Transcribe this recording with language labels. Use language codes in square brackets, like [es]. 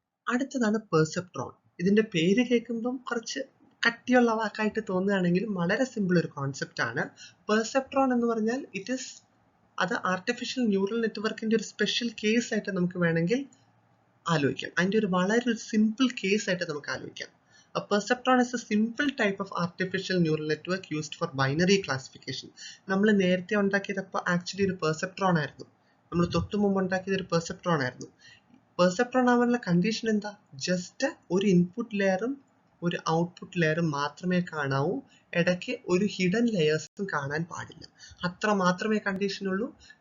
[ml] അടുത്തതാണ് പെർസെപ്ട്രോൺ. ഇതിന്റെ പേര് കേൾക്കുമ്പം കുറച്ച് കട്ടിയുള്ള വാക്കായിട്ട് തോന്നുകയാണെങ്കിലും വളരെ സിമ്പിൾ ഒരു കോൺസെപ്റ്റ് ആണ്. പെർസെപ്ട്രോൺ എന്ന് പറഞ്ഞാൽ അത് ആർട്ടിഫിഷ്യൽ ന്യൂറൽ നെറ്റ്വർക്കിന്റെ ഒരു സ്പെഷ്യൽ കേസ് ആയിട്ട് നമുക്ക് വേണമെങ്കിൽ ആലോചിക്കാം. അതിന്റെ ഒരു വളരെ സിമ്പിൾ കേസ് ആയിട്ട് നമുക്ക് ആലോചിക്കാം. [en] A perceptron is a simple type of artificial neural network used for binary classification. [ml] നമ്മൾ നേരത്തെ ഉണ്ടാക്കിയതപ്പോൾ ആക്ച്വലി ഒരു പെർസെപ്ട്രോൺ ആയിരുന്നു. നമ്മൾ തൊട്ട് മുമ്പ് ഉണ്ടാക്കിയത് ഒരു പെർസെപ്ട്രോൺ ആയിരുന്നു. പെർസെപ്ട്രോൺ ആവാനുള്ള കണ്ടീഷൻ എന്താ? ജസ്റ്റ് ഒരു ഇൻപുട്ട് ലെയറും ഒരു ഔട്ട്പുട്ട് ലെയറും മാത്രമേ കാണാവൂ. ഇടയ്ക്ക് ഒരു ഹിഡൻ ലെയേഴ്സും കാണാൻ പാടില്ല. അത്ര മാത്രമേ കണ്ടീഷനുള്ളൂ.